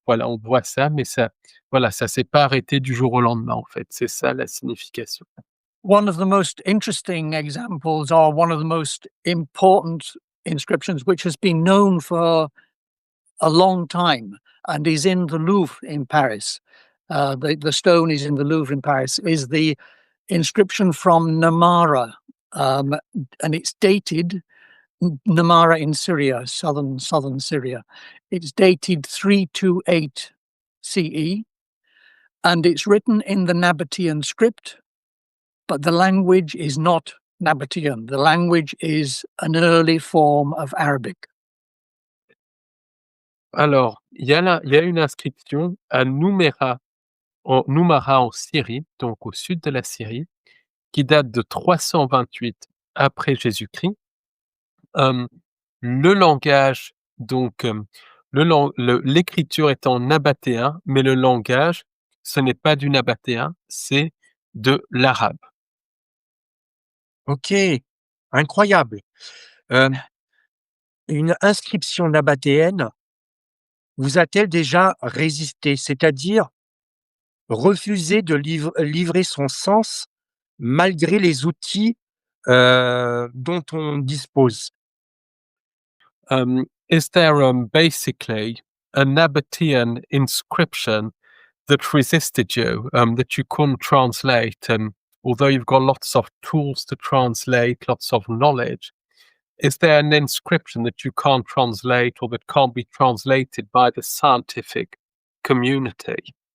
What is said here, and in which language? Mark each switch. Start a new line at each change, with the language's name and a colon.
French: Voilà, on voit ça, mais ça s'est pas arrêté du jour au lendemain, en fait. C'est ça la signification.
English: One of the most interesting examples, or one of the most important inscriptions, which has been known for a long time and is in the Louvre in Paris, the stone is in the Louvre in Paris, is the inscription from Namara, and it's dated, Namara in Syria, southern Syria. It's dated 328 CE, and it's written in the Nabatean script, but the language is not Nabatean. The language is an early form of Arabic.
French: Alors, il y a une inscription à Numara en Syrie, donc au sud de la Syrie, qui date de 328 après Jésus-Christ. Le langage, donc l'écriture est en nabatéen, mais le langage, ce n'est pas du nabatéen, c'est de l'arabe. Ok, incroyable. Une inscription nabatéenne vous a-t-elle déjà résisté, c'est-à-dire refusé de livrer son sens malgré les outils dont on dispose?
English: Is there basically a Nabatean inscription that resisted you, that you couldn't translate, although you've got lots of tools to translate, lots of knowledge? Is there an inscription that you can't translate or that can't be translated by the scientific community?